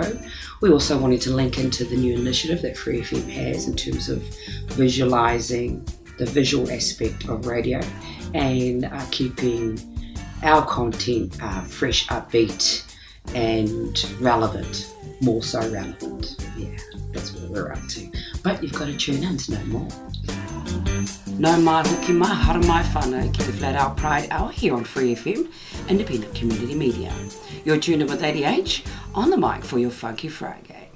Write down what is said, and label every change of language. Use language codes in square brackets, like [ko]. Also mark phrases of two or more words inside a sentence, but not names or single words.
[en] We also wanted to link into the new initiative that Free FM has in terms of visualising the visual aspect of radio and keeping our content fresh, upbeat and relevant, more so relevant. Yeah, that's what we're up to. But you've got to tune in to know more. [mi] No mai hoki mai hara mai whānau ki te Flat Out Pride Hour [en] here on Free FM, independent community media. You're tuned in with ADH on the mic for your Funky Friday.